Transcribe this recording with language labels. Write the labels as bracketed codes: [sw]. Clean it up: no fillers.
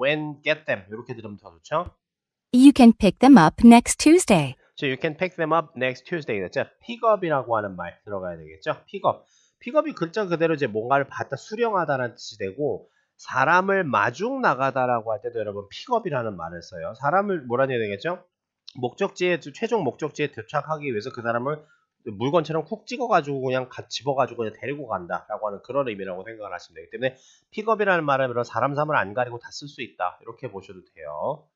[en] When get them [ko] 이렇게 들으면 더 좋죠? [en] You can pick them up next Tuesday. So you can pick them up next Tuesday 됐죠? [ko] pickup이라고 하는 말 들어가야 되겠죠? pickup이 글자 그대로 이제 뭔가를 받다 수령하다라는 뜻이 되고 사람을 마중 나가다라고 할 때도 여러분 pickup이라는 말을 써요. 사람을 뭐라는 얘기 되겠죠? 최종 목적지에 도착하기 위해서 그 사람을 물건처럼 쿡 찍어가지고 그냥 집어가지고 그냥 데리고 간다라고 하는 그런 의미라고 생각을 하시면 되기 때문에 픽업이라는 말은 사람, 삶을 안 가리고 다 쓸 수 있다 이렇게 보셔도 돼요.